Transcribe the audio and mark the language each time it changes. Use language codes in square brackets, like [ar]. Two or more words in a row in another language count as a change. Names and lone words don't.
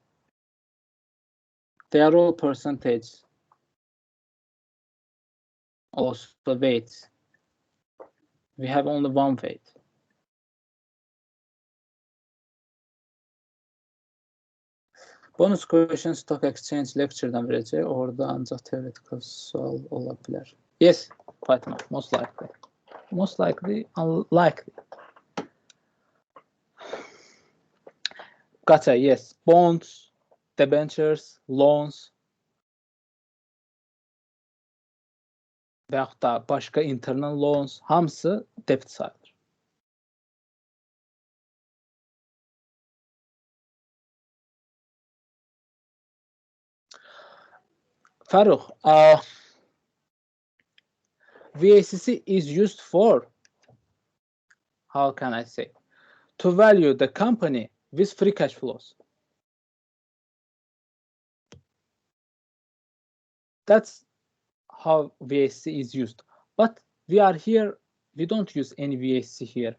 [en] They are all percentage. Also weights. We have only one weight. Bonus question stock exchange [az] lecture'dan verəcək. Orada ancaq theoretical sual ola bilər. [en] Yes, Fatima, most likely. Most likely, unlikely. Gotcha, yes. Bonds, debentures, loans [az] və yaxud da başqa [en] internal loans [az] hamısı debit sayılır. [en] Faruk, VACC is used for, how can I say, to value the company with free cash flows. That's how VACC is used. But we are here, we don't use any VACC here.